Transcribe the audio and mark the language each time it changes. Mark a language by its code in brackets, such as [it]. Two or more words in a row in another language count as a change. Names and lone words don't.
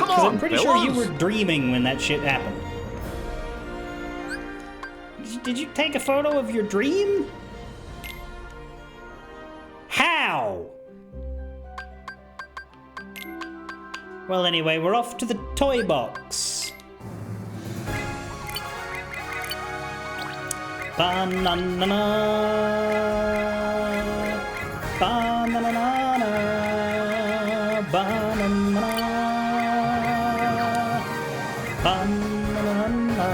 [en] Because I'm pretty sure you were dreaming when that shit happened. Did you take a photo of your dream? How? Well, anyway, we're off to the toy box. Ba-na-na-na. Ba-na-na-na-na. Ba-na-na-na. Ba-na-na-na.